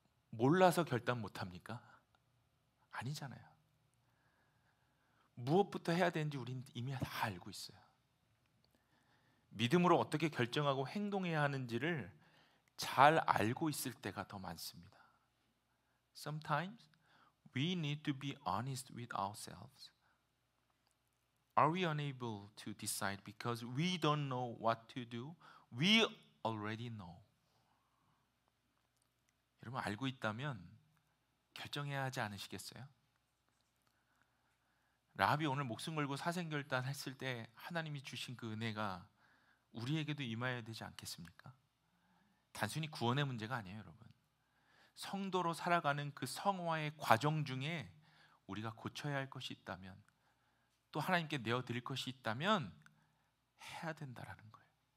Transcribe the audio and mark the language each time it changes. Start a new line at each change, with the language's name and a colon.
Korean: 몰라서 결단 못합니까? 아니잖아요. 무엇부터 해야 되는지 우린 이미 다 알고 있어요. 믿음으로 어떻게 결정하고 행동해야 하는지를 잘 알고 있을 때가 더 많습니다.
English: Sometimes we need to be honest with ourselves. Are we unable to decide because we don't know what to do? We already know.
Korean: 여러분, 알고 있다면 결정해야 하지 않으시겠어요? 라합이 오늘 목숨 걸고 사생결단 했을 때 하나님이 주신 그 은혜가 우리에게도 임하여야 되지 않겠습니까? 단순히 구원의 문제가 아니에요, 여러분. 성도로 살아가는 그 성화의 과정 중에 우리가 고쳐야 할 것이 있다면, 또 하나님께 내어드릴 것이 있다면 해야 된다라는 거예요.